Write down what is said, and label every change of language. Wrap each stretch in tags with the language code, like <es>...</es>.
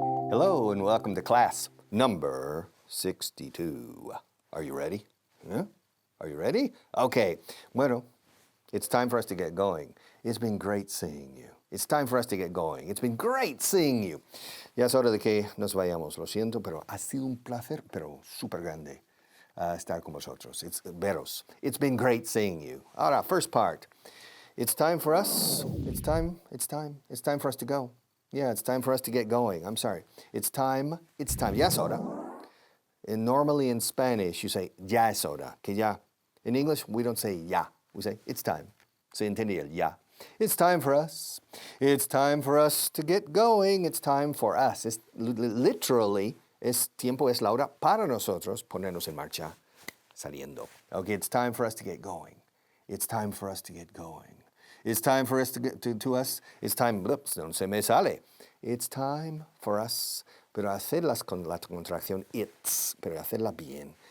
<en>Hello, and welcome to class number 62. Are you ready? Huh? Are you ready? Okay. Bueno, it's time for us to get going. It's been great seeing you. It's time for us to get going. It's been great seeing you.</en> <es>Ya es hora de que nos vayamos. Lo siento, pero ha sido un placer, pero súper grande estar con vosotros. Veros.</es> <en>It's been great seeing you. Ahora, first part. It's time for us. It's time for us to go. Yeah, it's time for us to get going. I'm sorry. It's time.</en> <es>Ya es hora.</es> <en>And normally in Spanish, you say,</en> <es>ya es hora. Que ya.</es> <en>In English, we don't say ya. We say, it's time.</en> <es>Se entiende el ya.</es> <en>It's time for us. It's time for us to get going. It's time for us.</en> <es>Literally, tiempo es la hora para nosotros ponernos en marcha, saliendo.</es> <en>Okay, it's time for us to get going. It's time for us to get going. It's time for us to get to us.</en> <es>It's time, ups, no se me sale.</es> <en>It's time for us,</en> <es>pero hacerlas con la contracción it's, pero hacerla bien.</es>